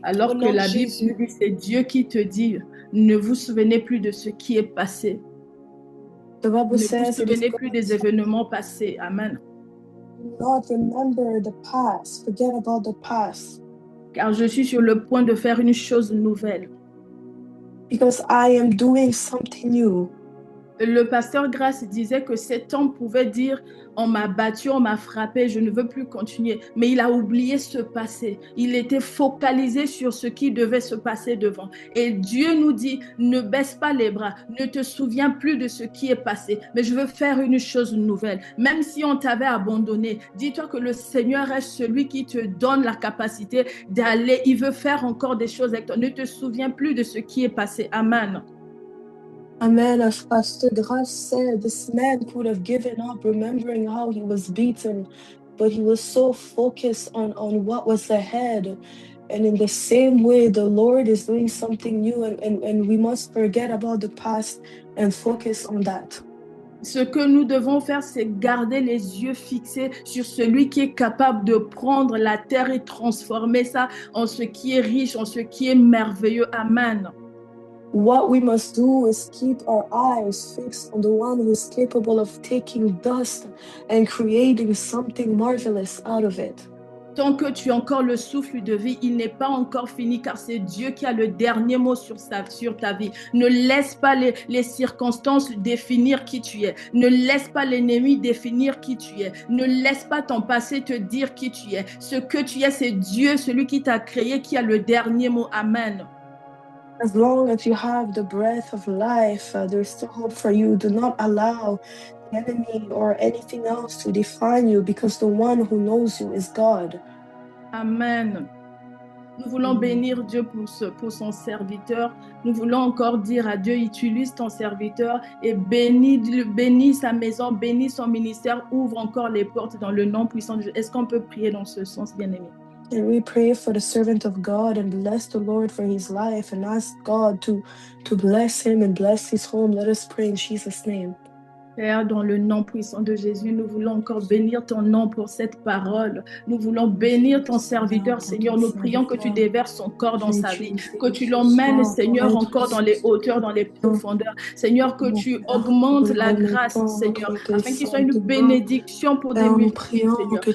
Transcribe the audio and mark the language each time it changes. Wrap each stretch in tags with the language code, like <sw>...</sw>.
<fr>Alors que la Bible dit, c'est Dieu qui te dit, ne vous souvenez plus de ce qui est passé. Ne vous souvenez plus des événements passés. Amen.</fr> <en>Not remember the past. Forget about the past.</en> <fr>Car je suis sur le point de faire une chose nouvelle.</fr> <en>Because I am doing something new.</en> <fr>Le pasteur Grace disait que cet homme pouvait dire on m'a battu, on m'a frappé, je ne veux plus continuer. Mais il a oublié ce passé. Il était focalisé sur ce qui devait se passer devant. Et Dieu nous dit, ne baisse pas les bras, ne te souviens plus de ce qui est passé. Mais je veux faire une chose nouvelle. Même si on t'avait abandonné, dis-toi que le Seigneur est celui qui te donne la capacité d'aller. Il veut faire encore des choses avec toi. Ne te souviens plus de ce qui est passé. Amen. Amen.</fr> <en>As Pastor Grace said, this man could have given up remembering how he was beaten, but he was so focused on what was ahead. And in the same way, the Lord is doing something new, and we must forget about the past and focus on that.</en> <fr>Ce que nous devons faire, c'est garder les yeux fixés sur celui qui est capable de prendre la terre et transformer ça en ce qui est riche, en ce qui est merveilleux. Amen.</fr> <en>What we must do is keep our eyes fixed on the one who is capable of taking dust and creating something marvelous out of it.</en> <fr>Tant que tu as encore le souffle de vie, il n'est pas encore fini car c'est Dieu qui a le dernier mot sur ta vie. Ne laisse pas les circonstances définir qui tu es. Ne laisse pas l'ennemi définir qui tu es. Ne laisse pas ton passé te dire qui tu es. Ce que tu es, c'est Dieu, celui qui t'a créé, qui a le dernier mot. Amen.</fr> <en>As long as you have the breath of life, there's still hope for you. Do not allow the enemy or anything else to define you, because the one who knows you is God. Amen.</en> <fr>Nous voulons bénir Dieu pour son serviteur. Nous voulons encore dire à Dieu, utilise ton serviteur et bénis sa maison, bénis son ministère, ouvre encore les portes dans le nom puissant de Dieu. Est-ce qu'on peut prier dans ce sens, bien-aimé?</fr> <en>And we pray for the servant of God and bless the Lord for his life and ask God to bless him and bless his home. Let us pray in Jesus' name.</en> <fr>Père, dans le nom puissant de Jésus, nous voulons encore bénir ton nom pour cette parole. Nous voulons bénir ton serviteur, Seigneur. Nous prions que tu déverses son corps dans sa vie, que tu l'emmènes, Seigneur, encore dans les hauteurs, dans les profondeurs. Seigneur, que tu augmentes la grâce, Seigneur, afin qu'il soit une bénédiction pour des multitudes, Seigneur.</fr>